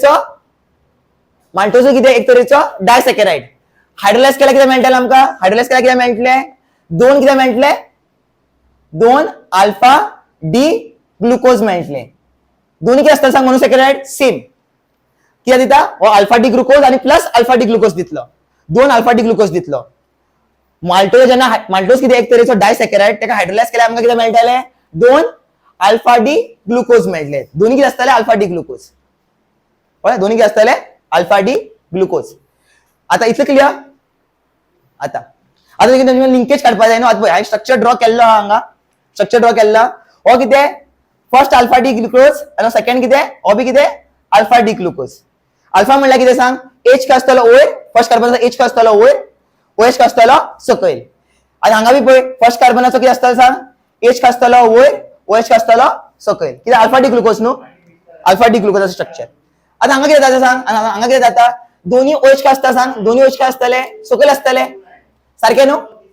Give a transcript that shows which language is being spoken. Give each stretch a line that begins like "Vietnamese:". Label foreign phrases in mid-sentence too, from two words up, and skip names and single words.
Konkani: एक तरेचो डायसॅकराइड हायड्रोलायज केल्यार कितें मेळटलें आमकां हायड्रोलायज केल्यार कितें मेळटलें दोन कितें मेळटले दोन
English: alpha D glucose
Konkani: मेळटले दोन्ही कितें आसता सांग मोनोसॅकराइड सेम कितें दिता हो
English: alpha D glucose
Konkani: आणि प्लस
English: alpha D glucose
Konkani: दितलो दोन
English: alpha D glucose
Konkani: दितलो माल्टोज जेन्ना माल्टोज कितें एक तरेचो डायसॅकराइड तेका हायड्रोलायज केल्यार आमकां कितें मेळटलें दोन
English: alpha D glucose
Konkani: मेळटले दोन्ही कितें आसतले
English: alpha D glucose
Konkani: कळ्ळें दोन्ही कितें आसतले
English: alpha D glucose
Konkani: आता इतलें क्लियर आता कितें लिंकेज काडपाक जाय न्हू आतां पळय हांवें
English: structure draw
Konkani: केल्लो हांगा
English: structure draw
Konkani: केल्लो हो कितें
English: first alpha D glucose
Konkani: आणि सेकंड कितें हो बी कितें
English: alpha D glucose
Konkani: अल्फा म्हणल्यार कितें सांग एच का आसतलो वयर फर्स्ट कार्बनाचो एच का आसतलो वयर ओएच का आसतलो सकयल आनी हांगा बी पळय फर्स्ट कार्बनाचो कितें आसतलो सांग एच का आसतलो वयर ओएच का आसतलो सकयल कितें
English: alpha D glucose
Konkani: न्हू
English: alpha D
Konkani: ग्लुकोजाचो स्ट्रक्चर आतां हांगा कितें जाता सांग हांगा कितें जाता दोन्ही ओएच का आसता सांग दोन्ही ओएच का आसतले सकयल आसतले सारकें न्हू